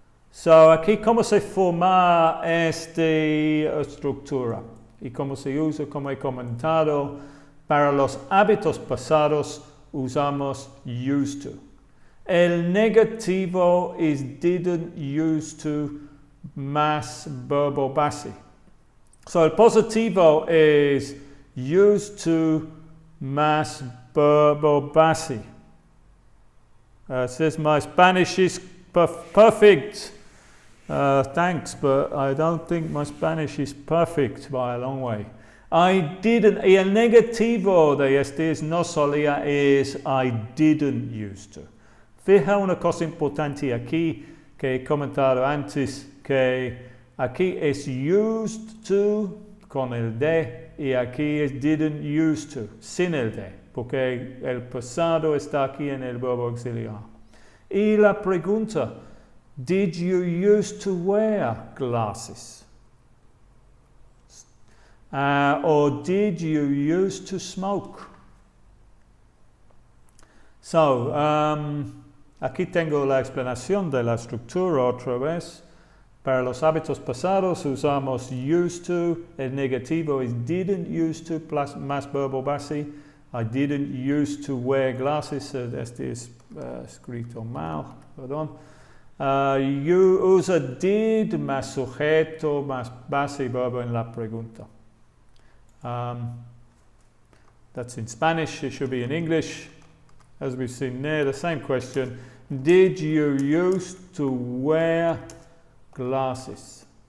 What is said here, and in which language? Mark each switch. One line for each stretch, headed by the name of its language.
Spanish: So, aquí cómo se forma esta estructura y cómo se usa, como he comentado, para los hábitos pasados usamos used to. El negativo es didn't used to más verbo base. So el positivo es used to más verbo base.
English: Says my Spanish is perfect. Thanks, but I don't think my Spanish is perfect by a long way.
Spanish: I didn't, y el negativo de este es no solía es
English: I didn't used to.
Spanish: Fija una cosa importante aquí que he comentado antes, que aquí es used to con el de y aquí es didn't used to sin el de, porque el pasado está aquí en el verbo auxiliar. Y la pregunta,
English: did you used to wear glasses? Or did you used to smoke?
Spanish: So, aquí tengo la explanación de la estructura otra vez. Para los hábitos pasados usamos used to, el negativo es didn't used to plus más verbo base.
English: I didn't used to wear glasses,
Spanish: este es escrito mal, perdón. You usa did más sujeto más base y verbo en la pregunta.
English: That's in Spanish, it should be in English. As we've seen there, the same question. Did you used to wear glasses?